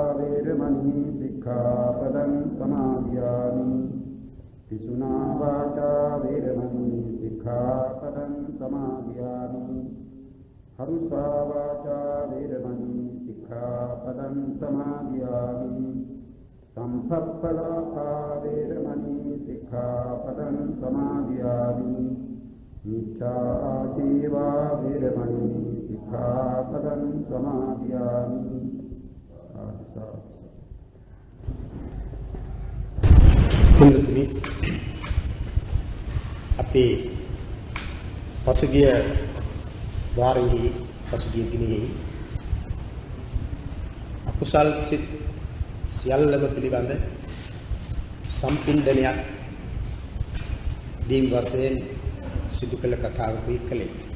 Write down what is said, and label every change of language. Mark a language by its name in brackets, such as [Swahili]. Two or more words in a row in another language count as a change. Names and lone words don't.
[Pali] वेरमणि सिक्खापदं समादयामि पिशुना वाचा वेरमणि सिक्खापदं समादयामि हरुषा वाचा वेरमणि सिक्खापदं समादयामि संसप्पलापा वेरमणि सिक्खापदं समादयामि मिथ्याजीवा वेरमणि सिक्खापदं समादयामि [Sinhala] හිඳුනි අපේ පසුගිය වාරයේ පසුගිය දිනෙහි අකුසල් සිත් සියල්ලම පිළිබඳ සම්පින්දනයක් දීම් වශයෙන් සිදු කළ කතාවකුයි කළේ.